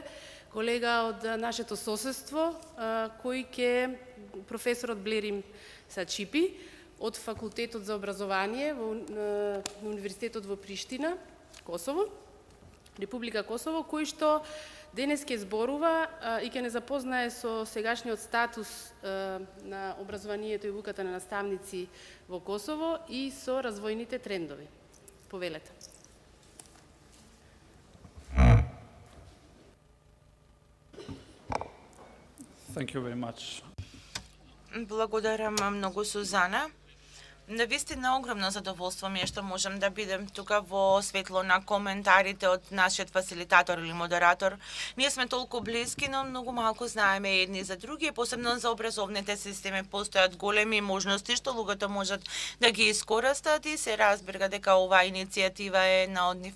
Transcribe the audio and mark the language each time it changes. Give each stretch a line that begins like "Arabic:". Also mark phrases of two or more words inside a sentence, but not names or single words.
Macedonian: колега од нашето соседство, кој ќе професорот Блерим Сачипи од Факултетот за образование во Универзитетот во Приштина, Косово, Република Косово, кој што денес ќе зборува и ќе не запознае со сегашниот статус на образованието и вуката на наставници во Косово и со развојните трендови. Повелете.
English: Thank you very much.
Macedonian: Благодарам многу, Сузана. Навистина огромно задоволство ми е што можам да бидем тука во светло на коментарите од нашиот фасилитатор или модератор. Ние сме толку блиски, но многу малку знаеме едни за други, посебно за образовните системи постојат големи можности што луѓето можат да ги искористат и се разбира дека оваа иницијатива е една од нив.